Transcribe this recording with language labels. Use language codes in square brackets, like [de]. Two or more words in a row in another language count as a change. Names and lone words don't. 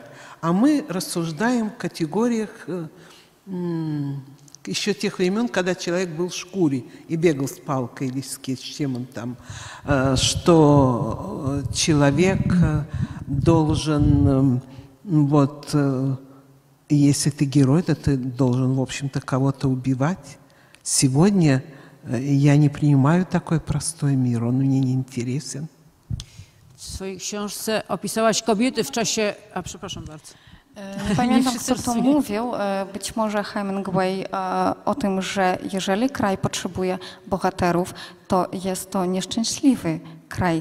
[ru] А мы рассуждаем в категориях еще тех времен, когда человек был в шкуре и бегал с палкой или с чем он там, что человек должен, вот, если ты герой, то ты должен, в общем-то, кого-то убивать. Сегодня я не принимаю такой простой мир, он мне не интересен. [pl] W swojej książce opisałaś kobiety w czasie... A przepraszam bardzo. Nie pamiętam, kto to mówił, być może Hemingway, o tym, że jeżeli kraj potrzebuje bohaterów, to jest to nieszczęśliwy kraj.